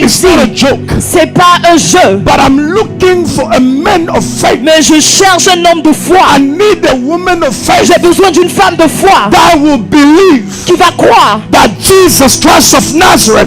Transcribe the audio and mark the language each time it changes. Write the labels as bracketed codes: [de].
[en] is [fr] ici, [en] not a joke. [fr] c'est pas un jeu. [en] But I'm looking for a man of faith. [fr] Mais je cherche un homme de foi. [en] I need a woman of faith [fr] J'ai besoin d'une femme de foi [en] that will believe [fr] qui va croire [en] that Jesus Christ of Nazareth,